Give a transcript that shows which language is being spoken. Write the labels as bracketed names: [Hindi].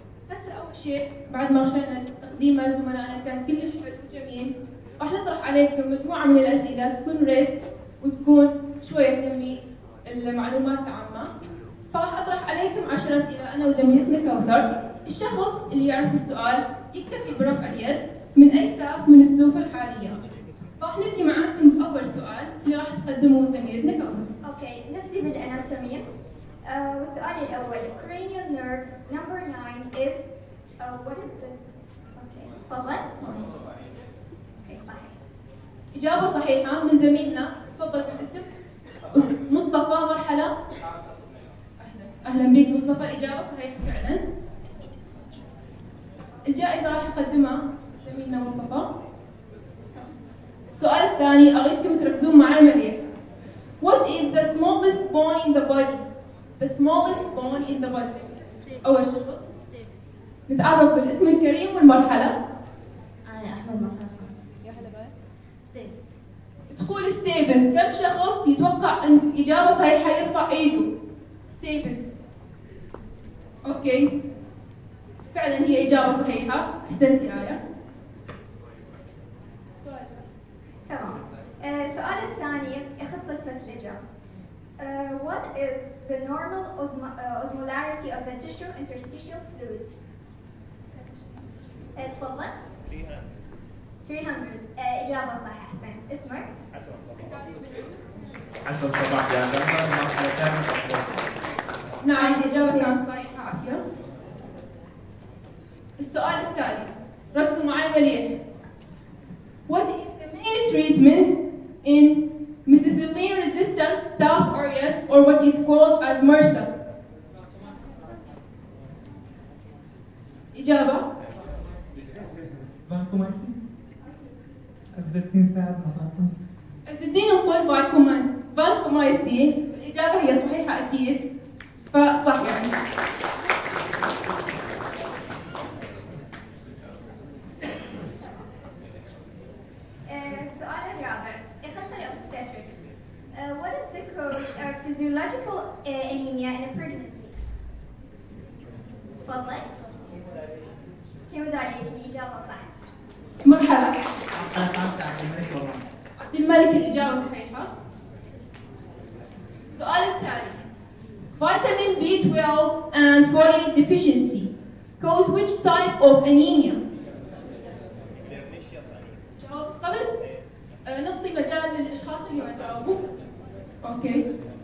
[Arabic] هسه اول شيء بعد ما شفنا تقديم زملائنا كان كلش حلو وجميل، راح نطرح عليكم مجموعه من الاسئله تكون ريست وتكون شويه تنمي المعلومات العامه. فراح اطرح عليكم 10 اسئله انا وزميلتنا كوثر. الشخص اللي يعرف السؤال يكتفي برفع اليد من اي سقف من السقوف الحاليه. راح نبدي معاكم باول سؤال اللي راح تقدمه زميلتنا كوثر. اوكي، نبدي بالاناتومي. والسؤال الاول [English] cranial nerve number 9 is what is the [Arabic] تفضل. صحيح. اجابه صحيحه من زميلنا. تفضل بالاسم. مصطفى مرحله. اهلا بك مصطفى. الاجابه صحيحه فعلا. الجائزه راح يقدمها زميلنا مصطفى. السؤال الثاني اريدكم تركزون معي مليح. [English] What is the smallest bone in the body? The smallest bone in the body. [Arabic] أول شخص. نتعرف بالاسم الكريم والمرحلة. أنا أحمد مرحلة خامسة. يا هلا بك. ستيبس. تقول ستيبس، كم شخص يتوقع ان اجابه صحيحه يرفع ايده؟ ستيبس. اوكي، فعلا هي اجابه صحيحه، احسنتي آية. تمام. السؤال الثاني يخص الفسلجة. [English] What is the normal osmolarity of the tissue interstitial fluid? [Arabic] تفضل. 300. إجابة صحيحة. أحسن. اسمك؟ حسن صباح يا جماعة، مرحلة كاملة. نعم، الإجابة كانت صحيحة. عافية. السؤال التالي، ركزوا معي مليح. [English] What is the main treatment in methicillin-resistant staph aureus, or what is called as MRSA? [Arabic] إجابة؟ فانكومايسين. الزيتين ساعد مطاطا. الزيتين نقول فانكومايسين. الإجابة هي صحيحة أكيد، فصح يعني. السؤال الرابع يخص الأوبستاتريكس. [English] What is the cause of physiological anemia in a pregnancy? [Arabic] تفضل. هيمودايليشن. إجابة صح. مرحلة. عبد الملك. الإجابة صحيحة. السؤال التالي، [English] Vitamin B12 and folate deficiency cause which type of anemia? [Arabic] جاوبت قبل؟ نعطي مجال للأشخاص اللي ما جاوبوا. أوكي.